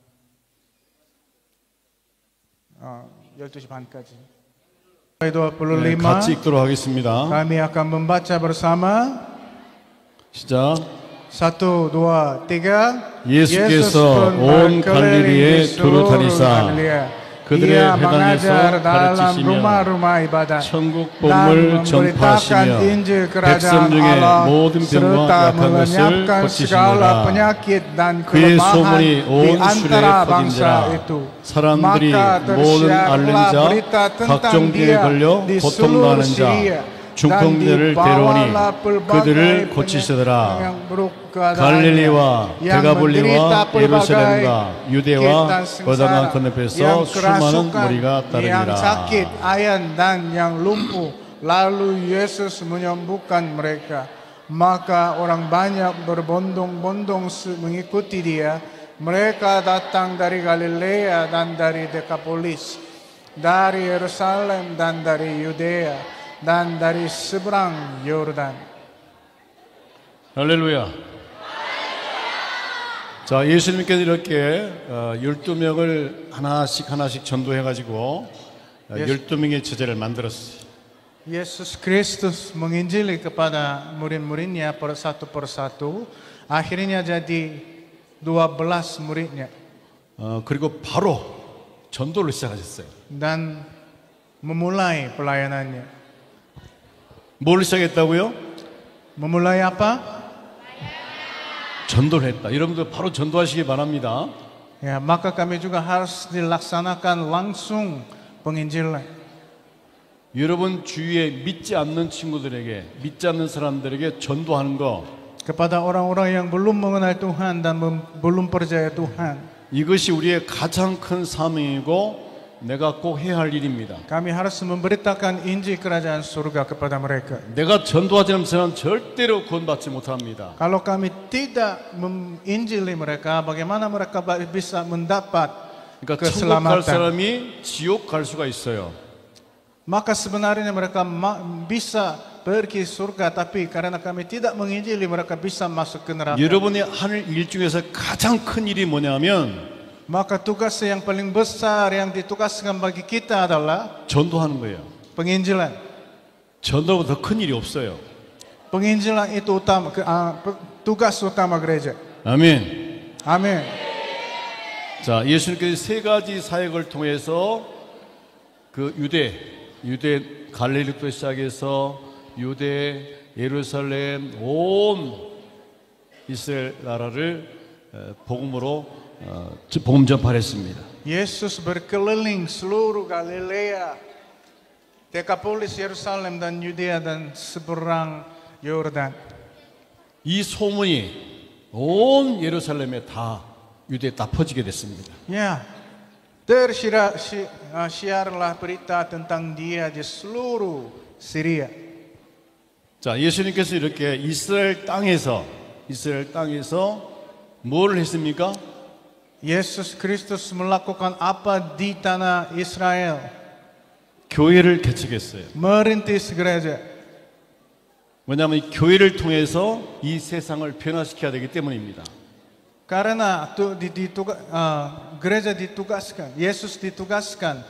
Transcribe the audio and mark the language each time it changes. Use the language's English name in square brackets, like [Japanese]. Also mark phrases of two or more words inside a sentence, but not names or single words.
[Korean] 12시 반까지. 네, 25 같이 읽도록 하겠습니다. [Indonesian] kami akan membaca bersama. [Korean] 시작. 1, 2, 3. 예수께서 온 갈릴리에 두루 다니사 그들의 [Indonesian] Ia [Korean] 회당에서 [Indonesian] mengajar dalam [Korean] 가르치시며 [Indonesian] rumah-rumah ibadat [Korean] 천국 [Indonesian] dan [Korean] 복음을 [Indonesian] memberitakan [Korean] 전파하시며 [Indonesian] Injil [Korean] 백성 [Indonesian] Kerajaan [Korean] 중에 [Indonesian] Allah [Korean] 모든 병과 [Indonesian] serta [Korean] 약한 것을 [Indonesian] melenyapkan segala [Korean] 고치시느라 [Indonesian] penyakit dan [Korean] 그의 [Indonesian] kelemahan [Korean] 소문이 [Indonesian] di [Korean] 온 [Indonesian] antara [Korean] 수레에 [Indonesian] bangsa [Korean] 퍼진지라 [Indonesian] itu. [Korean] 사람들이 [Indonesian] Maka [Korean] 모든 앓는 [Indonesian] tersiarlah [Korean] 자 [Indonesian] berita tentang [Korean] 각종 병에 [Indonesian] dia [Korean] 걸려 [Indonesian] di [Korean] 고통 [Indonesian] seluruh [Korean] 당하는 자 [Indonesian] Syria dan [Korean] 중풍들을 [Indonesian] dibawalah [Korean] 데려오니 [Indonesian] pelbagai [Korean] 그들을 [Indonesian] penyakit [Korean] 고치시더라. [Indonesian] yang buruk keadaannya, [Korean] 갈릴리와 [Indonesian] yang [Korean] 데가볼리와 [Indonesian] menderita [Korean] 예루살렘과 [Indonesian] pelbagai [Korean] 유대와 [Indonesian] sakit dan sengsara, [Korean] 요단강 건너편에서 [Indonesian] yang [Korean] 수많은 [Indonesian] kerasukan, [Korean] 무리가 [Indonesian] yang [Korean] 따르니라. [Indonesian] sakit, ayan dan yang lumpuh. Lalu Yesus menyembuhkan mereka. Maka orang banyak berbondong-bondong mengikuti dia. Mereka datang dari Galilea dan dari Dekapolis, dari Yerusalem dan dari Yudea, dan dari seberang Yordan. [Korean] 할렐루야. 자, 예수님께서 이렇게 12명을 하나씩 전도해가지고 12명의 제자를 만들었어요. [Indonesian] Yesus Kristus menginjili kepada murid-muridnya satu persatu. Akhirnya jadi 12 muridnya. [Korean] 그리고 바로 전도를 시작하셨어요. [Indonesian] Dan memulai pelayanannya. [Korean] 뭘 시작했다고요? [Indonesian] Memulai apa? [Korean] 전도를 했다. 여러분들 바로 전도하시기 바랍니다. [Indonesian] Ya, maka kami juga harus dilaksanakan langsung penginjilan. [Korean] 여러분 주위에 믿지 않는 친구들에게, 믿지 않는 사람들에게 전도하는 거, [Indonesian] Kepada orang-orang yang belum mengenal Tuhan dan belum percaya Tuhan. [Korean] 이것이 우리의 가장 큰 사명이고 내가 꼭 해야 할 일입니다. [Indonesian] Kami harus memberitakan Injil kerajaan surga kepada mereka. [Korean] 내가 전도하지 않으면 저는 절대로 구원받지 못합니다. [Indonesian] Kalau kami tidak menginjili mereka, bagaimana mereka bisa mendapat [Korean] 그러니까 천국 갈 [Indonesian] keselamatan? [Korean] 사람이 지옥 갈 수가 있어요. [Indonesian] Maka sebenarnya mereka bisa pergi surga, tapi karena kami tidak menginjili mereka bisa masuk ke neraka. [Korean] 여러분의 하늘 일 중에서 가장 큰 일이 뭐냐면 [Indonesian] Maka tugas yang paling besar yang ditugaskan bagi kita adalah [Korean] 전도하는 거예요. [Indonesian] penginjilan. [Korean] 전도보다 더 큰 일이 없어요. [Indonesian] Penginjilan itu utama, tugas utama gereja. [Korean] 아멘. [Indonesian] Amin. [Korean] 자, 예수님께서 세 가지 사역을 통해서 그 유대 갈릴리부터 시작해서 유대, 예루살렘, 온 이스라엘 나라를 복음으로 복음 전파했습니다. [Indonesian] Yesus berkeliling seluruh Galilea, Dekapolis, Yerusalem dan Yudea dan seberang Yordan. [Korean] 이 소문이 온 예루살렘에 다 유대에 다 퍼지게 됐습니다. [Indonesian] Ya, siarlah berita tentang dia di seluruh Syria. [Korean] 자, 예수님께서 이렇게 이스라엘 땅에서 뭘 했습니까? [Indonesian] Yesus Kristus melakukan apa di tanah Israel? [Korean] 교회를 개척했어요. [Indonesian] Merintis gereja. [Korean] 왜냐하면 이 교회를 통해서 이 세상을 변화시켜야 되기 때문입니다. [Indonesian] Karena gereja ditugaskan, Yesus ditugaskan